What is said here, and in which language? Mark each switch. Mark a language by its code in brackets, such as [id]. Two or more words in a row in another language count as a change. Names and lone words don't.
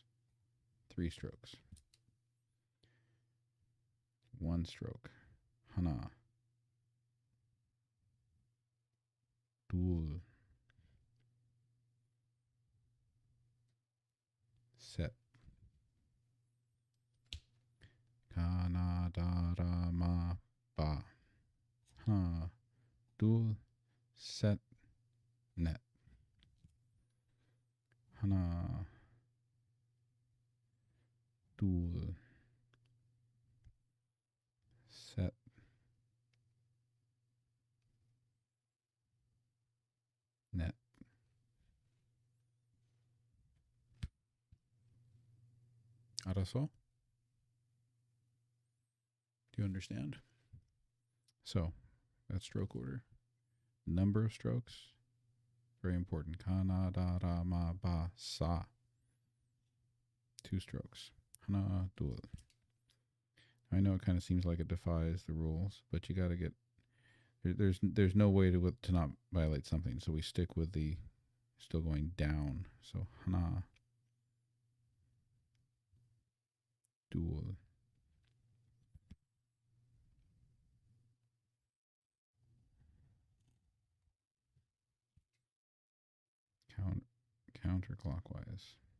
[en] 3 strokes. 1 stroke. [ko] 하나. 둘. Set. 가나다라마 바. Ha. 둘. 셋. 넷. 하나. 둘. 셋. Net. Araso? [en] Do you understand? So, that's stroke order. Number of strokes, very important. [ko] 가나, 다, 라, 마, 바, 사. [en] 2 strokes. [ko] 하나, 둘. [en] I know it kind of seems like it defies the rules, but you got to get... There's no way to not violate something, so we stick with the still going down. So, [ko] 하나, 둘. [en] Counterclockwise.